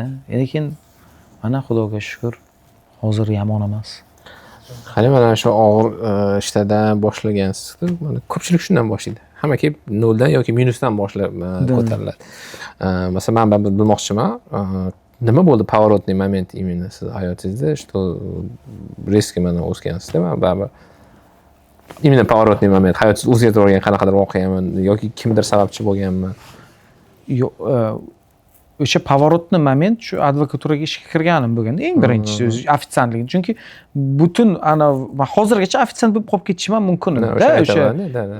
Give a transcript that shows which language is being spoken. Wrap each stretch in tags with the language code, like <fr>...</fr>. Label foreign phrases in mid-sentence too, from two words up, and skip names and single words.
<uz>Lekin mana Xudoga shukr, hozir yomon emas. Qani mana shu og'ir ishlardan boshlagansiz-ku, mana ko'pchilik shundan boshlaydi. Hamma kelib noldan yoki minusdan boshlab ko'tariladi. Masalan, men bilmoqchiman, nima bo'ldi</uz> <ru>поворотный момент именно</ru> <uz>siz hayotingizda,</uz> <ru>что резко</ru> <uz>mana o'sgansizda, men baribir</uz> <ru>именно поворотный момент</ru> <uz>hayotingizni o'zgartirib yuborgan qanaqadir voqeami yoki kimdir sababchi bo'lganmi? Yo'q, o'sha</uz> <ru>поворотный момент</ru> <uz>shu advokaturaga ishga kirganim bo'lganda eng birinchisi o'zi ofitsiantlik. Chunki butun hozirgacha ofitsiant bo'lib qolib ketishim ham mumkin edi.</uz>